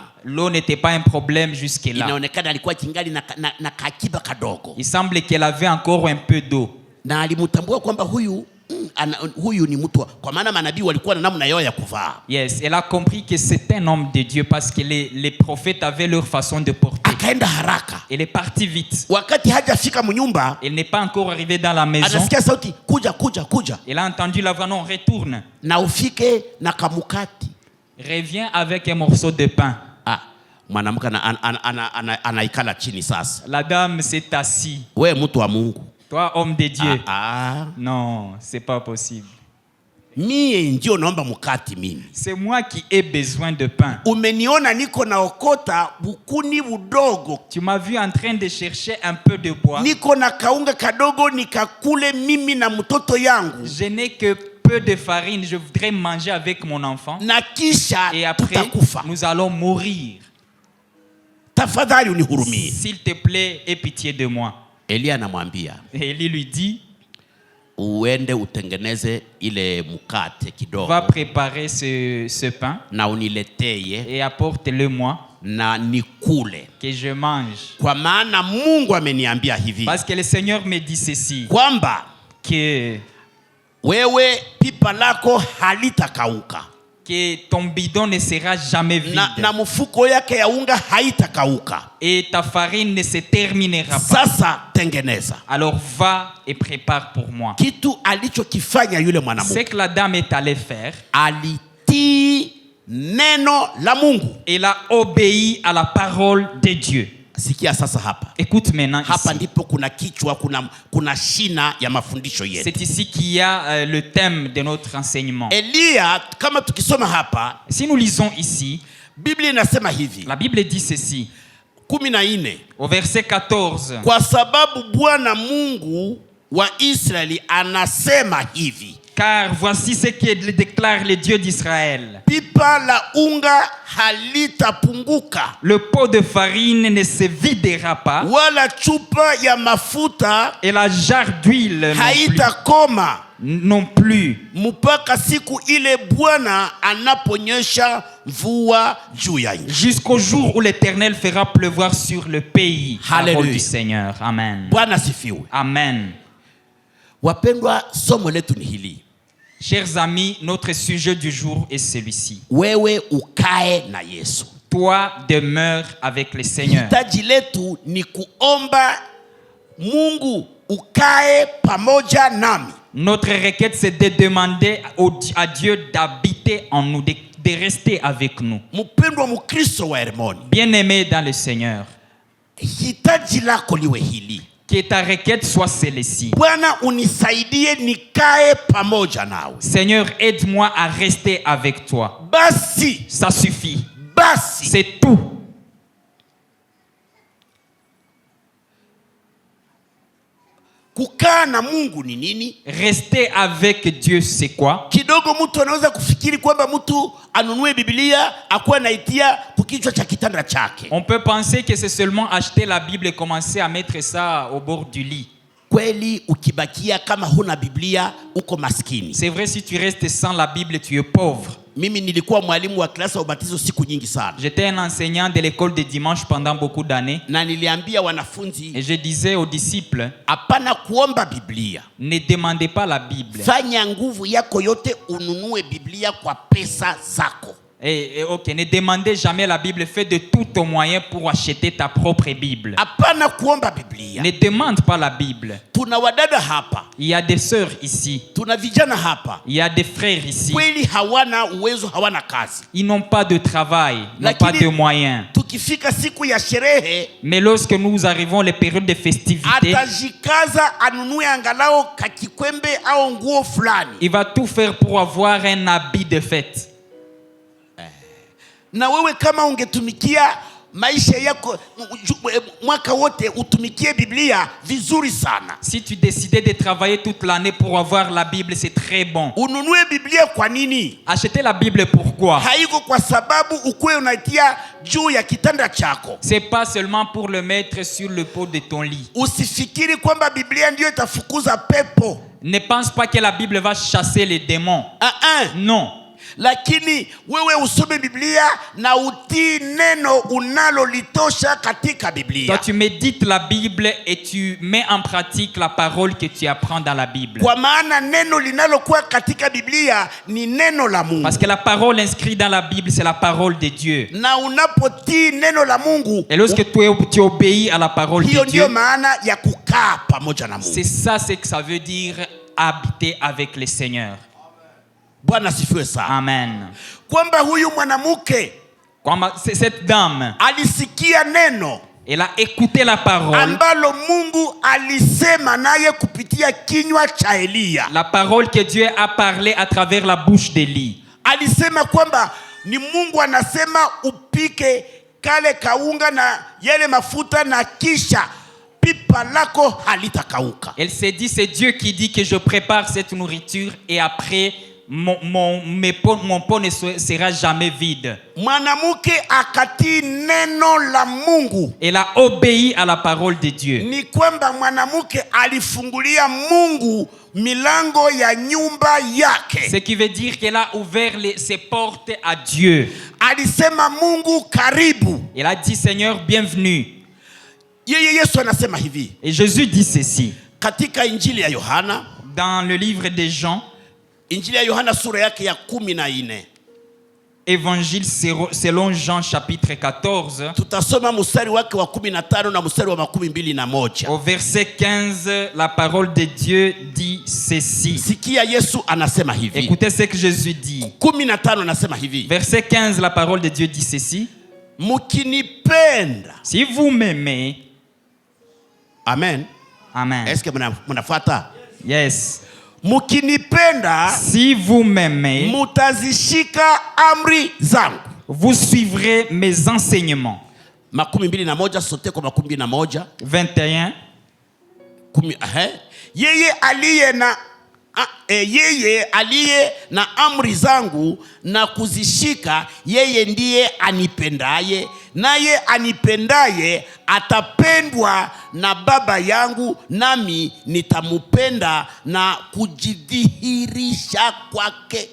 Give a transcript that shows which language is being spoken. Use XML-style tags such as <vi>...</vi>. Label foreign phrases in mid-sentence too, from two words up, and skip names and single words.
<fr>L'eau n'était pas un problème jusque-là.</fr> <sw>Inaonekana alikuwa kingali na kakiba kadogo.</sw> <fr>Il semble qu'elle avait encore un peu d'eau.</fr> <sw>Na alimtambua kwamba huyu ni mtu, kwa maana manabii walikuwa na namna yao ya kuvaa.</sw> <fr>Yes, elle a compris que c'est un homme de Dieu parce que les prophètes avaient leur façon de porter.</fr> <sw>Akaenda haraka.</sw> <fr>Elle est partie vite.</fr> <sw>Wakati hajafika mnyumba,</sw> <fr>elle n'est pas encore arrivée dans la maison.</fr> <sw>Anasikia sauti, kuja.</sw> <fr>Elle a entendu la voix, non, retourne.</fr> <sw>Na ufike na kamukati.</sw> <fr>Reviens avec un morceau de pain.</fr> <sw>Mwanamke anaikala chini sasa.</sw> <fr>La dame s'est assise.</fr> <sw>Wewe mtu wa Mungu.</sw> <fr>Toi, homme de Dieu. Non, c'est pas possible.</fr> <sw>Mie ndio naomba mukati mimi.</sw> <fr>C'est moi qui ai besoin de pain.</fr> <sw>Umeniona niko naokota bukuni budogo.</sw> <fr>Tu m'as vu en train de chercher un peu de bois.</fr> <sw>Niko na kaunga kadogo nikakule mimi na mtoto yangu.</sw> <fr>Je n'ai que peu de farine, je voudrais manger avec mon enfant.</fr> <sw>na kisha</sw> <fr>Et après,</fr> <sw>tutakufa.</sw> <fr>nous allons mourir.</fr> <sw>Tafadhali unihurumie.</sw> <fr>S'il te plaît, aie pitié de moi.</fr> <sw>Elia anamwambia,</sw> <fr>Et Élie lui dit,</fr> <sw>uende utengeneze ile mkate kidogo</sw> <fr>va préparer ce pain</fr> <sw>na unileteye</sw> <fr>et apporte-le-moi,</fr> <sw>na nikule,</sw> <fr>que je mange.</fr> <sw>kwa maana Mungu ameniambia hivi</sw> <fr>Parce que le Seigneur me dit ceci,</fr> <sw>kwamba</sw> <fr>que</fr> <sw>wewe pipa lako halitakauka</sw> <fr>ton bidon ne sera jamais vide.</fr> <sw>na mfuko yake ya unga haitakauka.</sw> <fr>Et ta farine ne se terminera pas.</fr> <sw>Sasa tengeneza.</sw> <fr>Alors va et prépare pour moi.</fr> <sw>Kitu alichokifanya yule</sw> <fr>Ce</fr> <sw>mwanamke,</sw> <fr>que la dame est allée faire,</fr> <sw>alitii neno la Mungu.</sw> <fr>elle a obéi à la parole de Dieu.</fr> <sw>Sikia sasa hapa.</sw> <fr>Écoute maintenant</fr> <sw>Hapa</sw> <fr>ici.</fr> <sw>ndipo kuna kichwa, kuna shina ya mafundisho yetu.</sw> <fr>C'est ici qu'il y a le thème de notre enseignement.</fr> <sw>Elia, kama tukisoma hapa,</sw> <fr>Si nous lisons ici,</fr> <sw>Biblia inasema hivi,</sw> <fr>la Bible dit ceci,</fr> <sw>14,</sw> <fr>au verset 14.</fr> <sw>kwa sababu Bwana Mungu wa Israeli anasema hivi,</sw> <fr>Car voici ce que déclare le Dieu d'Israël.</fr> <sw>pipa la unga halitapunguka,</sw> <fr>Le pot de farine ne se videra pas,</fr> <sw>wala chupa ya mafuta</sw> <fr>et la jarre d'huile</fr> <sw>haitakoma,</sw> <fr>non plus,</fr> <sw>mpaka siku ile Bwana anaponyesha mvua juu ya nchi.</sw> <fr>jusqu'au jour où l'Éternel fera pleuvoir sur le pays. Parole Alléluia. du Seigneur. Amen.</fr> <sw>Bwana sifiwe. Amen. Wapendwa, somo letu ni hili.</sw> <fr>Chers amis, notre sujet du jour est celui-ci.</fr> <sw>Wewe ukae na Yesu.</sw> <fr>Toi, demeure avec le Seigneur.</fr> <sw>Hitaji letu ni kuomba Mungu ukae pamoja nami.</sw> <fr>Notre requête, c'est de demander à Dieu d'habiter en nous, de rester avec nous.</fr> <sw>Mpendwa Mkristo wa Hermoni,</sw> <fr>Bien-aimé dans le Seigneur,</fr> <sw>hitaji lako liwe hili.</sw> <fr>que ta requête soit celle-ci.</fr> <sw>Bwana unisaidie nikae pamoja nawe.</sw> <fr>Seigneur, aide-moi à rester avec toi.</fr> <sw>Basi,</sw> <fr>Ça suffit.</fr> <sw>basi.</sw> <fr>C'est tout.</fr> <sw>Kukaa na Mungu ni nini?</sw> <fr>Rester avec Dieu, c'est quoi?</fr> <sw>Kidogo mtu anaweza kufikiri kwamba mtu anunue Biblia akuwa naitia kukichwa cha kitanda chake.</sw> <fr>On peut penser que c'est seulement acheter la Bible et commencer à mettre ça au bord du lit.</fr> <sw>Kweli ukibakia kama huna Biblia uko maskini.</sw> <fr>C'est vrai, si tu restes sans la Bible, tu es pauvre.</fr> <sw>Mimi nilikuwa mwalimu wa klasa ya ubatizo siku nyingi sana.</sw> <fr>J'étais un enseignant de l'école de dimanche pendant beaucoup d'années.</fr> <sw>Na niliambia wanafunzi,</sw> <fr>Et je disais aux disciples,</fr> <sw>hapana kuomba Biblia.</sw> <fr>ne demandez pas la Bible.</fr> <sw>Fanya nguvu yako yote ununue Biblia kwa pesa zako.</sw> <fr>Ok, ne demandez jamais la Bible. Fais de tout ton moyen pour acheter ta propre Bible.</fr> <sw>Hapana kuomba Biblia.</sw> <fr>Ne demande pas la Bible.</fr> <sw>Tuna wadada hapa,</sw> <fr>Il y a des sœurs ici.</fr> <sw>tuna vijana hapa.</sw> <fr>Il y a des frères ici.</fr> <sw>Kweli hawana uwezo, hawana kazi.</sw> <fr>Ils n'ont pas de travail, n'ont pas de moyens.</fr> <sw>Tukifika siku ya sherehe,</sw> <fr>Mais lorsque nous arrivons les périodes de festivités,</fr> <sw>atajikaza anunue angalao kakikwembe au nguo fulani.</sw> <fr>il va tout faire pour avoir un habit de fête.</fr> <sw>Na wewe kama ungetumikia maisha yako mwaka wote utumikie Biblia vizuri sana.</sw> <fr>Si tu décidais de travailler toute l'année pour avoir la Bible, c'est très bon.</fr> <sw>Ununue Biblia kwa nini?</sw> <fr>Acheter la Bible, pourquoi?</fr> <sw>Haiko kwa sababu ukue unaitia juu ya kitanda chako.</sw> <fr>C'est pas seulement pour le mettre sur le pot de ton lit.</fr> <sw>Usifikiri kwamba Biblia ndio itafukuza pepo.</sw> <fr>Ne pense pas que la Bible va chasser les démons. Non.</fr> <sw>Lakini wewe usome Biblia na utii neno unalolitosha katika Biblia.</sw> <fr>Toi, tu médites la Bible et tu mets en pratique la parole que tu apprends dans la Bible.</fr> <sw>Kwa maana neno linalokuwa katika Biblia ni neno la Mungu.</sw> <fr>Parce que la parole inscrite dans la Bible, c'est la parole de Dieu.</fr> <sw>Na unapotii neno la Mungu,</sw> <fr>Et lorsque tu obéis à la parole de</fr> <sw>hiyo</sw> <fr>Dieu,</fr> <sw>ndio maana ya kukaa pamoja na Mungu.</sw> <fr>c'est ça ce que ça veut dire habiter avec le Seigneur.</fr> <sw>Bwana sifiwe sana.</sw> <fr>Amen.</fr> <sw>Kwamba huyu mwanamke</sw> <fr>Cette dame,</fr> <sw>alisikia neno</sw> <fr>elle a écouté la parole.</fr> <sw>ambalo Mungu alisema naye kupitia kinywa cha Elia.</sw> <fr>La parole que Dieu a parlé à travers la bouche d'Élie.</fr> <sw>Alisema kwamba ni Mungu anasema upike kale kaunga na yale mafuta na kisha pipa lako halitakauka.</sw> <fr>Elle s'est dit, c'est Dieu qui dit que je prépare cette nourriture et après mon pot ne sera jamais vide.</fr> <sw>Mwanamke akatii neno la Mungu.</sw> <fr>Elle a obéi à la parole de Dieu.</fr> <sw>Ni kwamba mwanamke alifungulia Mungu milango ya nyumba yake.</sw> <fr>Ce qui veut dire qu'elle a ouvert ses portes à Dieu.</fr> <sw>Alisema Mungu karibu.</sw> <fr>Elle a dit, Seigneur, bienvenue.</fr> <sw>Yeye Yesu anasema hivi.</sw> <fr>Et Jésus dit ceci.</fr> <sw>Katika Injili ya Yohana,</sw> <fr>dans le livre de Jean,</fr> <sw>Injili ya Yohana sura yake ya 14.</sw> <fr>Évangile selon Jean chapitre 14.</fr> <sw>Tutasoma mstari wake wa 15 na mstari wa 21.</sw> <fr>Au verset 15, la parole de Dieu dit ceci.</fr> <sw>Sikia Yesu anasema hivi.</sw> <fr>Écoutez ce que Jésus dit.</fr> <sw>15 anasema hivi.</sw> <fr>Verset 15, la parole de Dieu dit ceci.</fr> <sw>Mukinipenda.</sw> <fr>Si vous m'aimez. Amen. Amen. Est-ce que mnafuata? Yes.</fr> <sw>Mukinipenda,</sw> <fr>si vous m'aimez,</fr> <sw>mutazishika amri zangu.</sw> <fr>Vous suivrez mes enseignements.</fr> <sw>21 sote kwa 21.</sw> <fr>21.</fr> <sw>Yeye aliye na amri zangu na kuzishika, yeye ndiye anipendaye, naye anipendaye atapendwa na Baba yangu, nami nitamupenda na kujidhihirisha kwake.</sw>